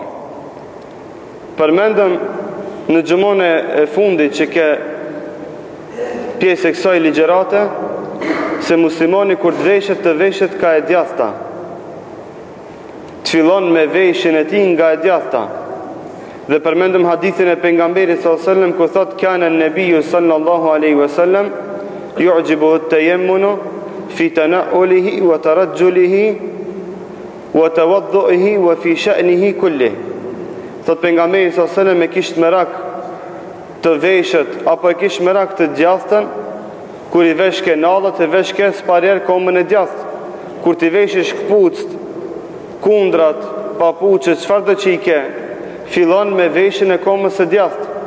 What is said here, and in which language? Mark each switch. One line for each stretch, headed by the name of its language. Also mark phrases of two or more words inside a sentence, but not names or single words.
Albanian: Përmendëm në xhumon e fundit që ke pjesë e kësaj ligjërate se muslimani kur të veshet ka e djathta. Të fillon me veshjen e tij nga e djathta. Dhe përmendëm hadithin e pejgamberit
Arabic: صلى الله عليه وسلم
Albanian: ku thot
Arabic: كان النبي صلى الله عليه وسلم يعجبه التيمن في تنعله وترجله وتوضئه وفي شأنه كله.
Albanian: Thot pejgamberi
Arabic: صلى الله عليه وسلم
Albanian: e kishte merak të veshet apo e kishte merak të djathtën kur i veshke nallat, e veshke sparer komën e djathtë. Kur ti veshesh kpucët, kundrat, papuçe, çfarë do që i ke, fillon me veshjen e komës së djathtë.